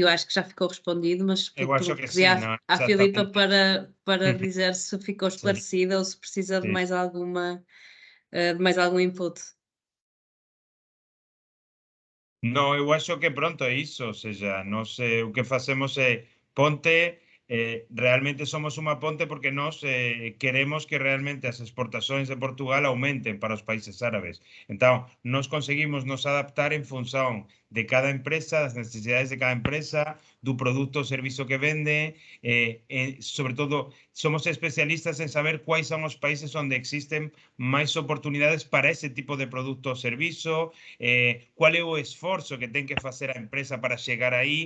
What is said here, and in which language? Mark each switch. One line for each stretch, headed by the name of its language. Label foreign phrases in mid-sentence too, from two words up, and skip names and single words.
Portuguese: Eu acho que já ficou respondido, mas pedi à Filipa para dizer se ficou esclarecida ou se precisa de mais algum input.
Galician: No, eu acho que pronto é iso, ou seja, nós o que facemos é ponte, realmente somos unha ponte porque nós queremos que realmente as exportacións de Portugal aumenten para os países árabes. Entón, nós conseguimos nos adaptar en función de cada empresa, das necesidades de cada empresa, do produto ou servizo que vende, sobre todo, somos especialistas en saber quais son os países onde existen máis oportunidades para ese tipo de produto ou servizo, cuál é o esforzo que ten que facer a empresa para chegar aí.